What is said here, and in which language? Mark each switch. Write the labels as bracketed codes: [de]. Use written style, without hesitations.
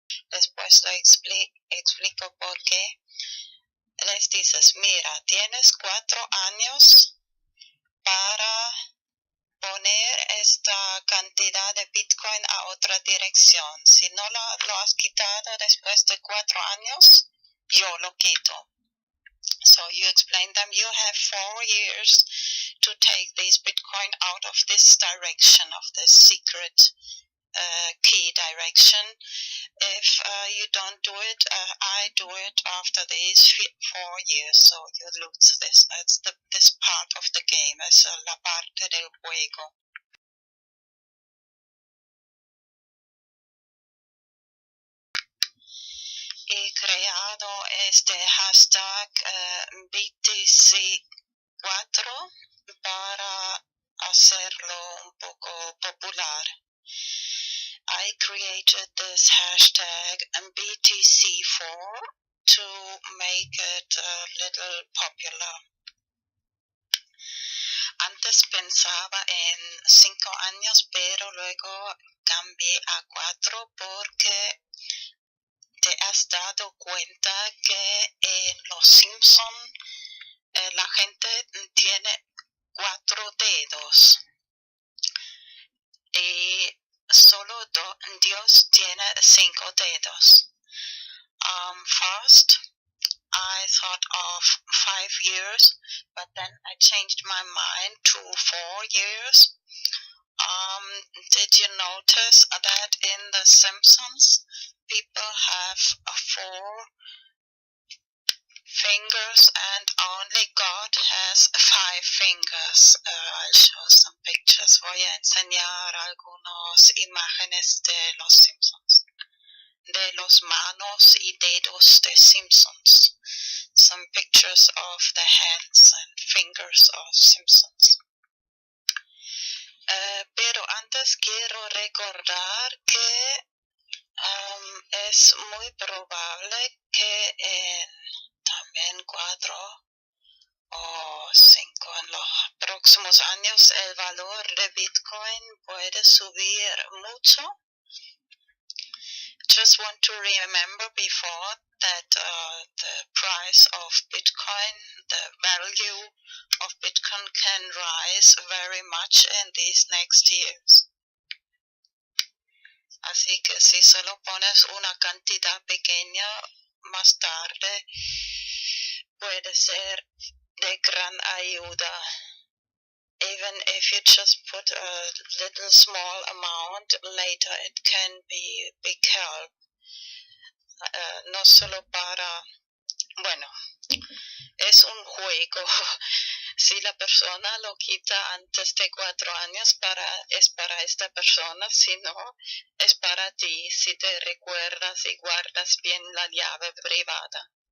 [es] Después lo explico por qué. Les dices, mira, tienes 4 años para poner esta cantidad de Bitcoin a otra dirección. Si no lo has quitado después de 4 años, yo lo quito. [en] So you explain them, you have 4 years to take this Bitcoin out of this direction, of this secret key direction. If you don't do it, I do it after these 4 years, so you lose this. It's this part of the game, [es] es la parte del juego. He creado este hashtag BTC4 para hacerlo un poco popular. [en] I created this hashtag BTC4 to make it a little popular. [es] Antes pensaba en 5 años, pero luego cambié a 4 porque te has dado cuenta que en Los Simpson la gente tiene 4 dedos y solo Dios tiene 5 dedos. [en] First, I thought of 5 years, but then I changed my mind to 4 years. Did you notice that in The Simpsons, people have 4 fingers and only God has 5 fingers? I'll show some pictures. [es] Voy a enseñar algunas imágenes de Los Simpsons, de los manos y dedos de Simpsons. [en] Some pictures of the hands and fingers of Simpsons. [es] Pero antes quiero recordar que es muy probable que en también 4 o 5 en los próximos años el valor de Bitcoin puede subir mucho. [en] Just want to remember before that the price of Bitcoin, the value of Bitcoin can rise very much in these next years. [es] Así que si solo pones una cantidad pequeña, más tarde puede ser de gran ayuda. [en] Even if you just put a little small amount, later it can be big help. [es] No solo para, bueno, es un juego. Si la persona lo quita antes de 4 años, es para esta persona, si no, es para ti, si te recuerdas y guardas bien la llave privada.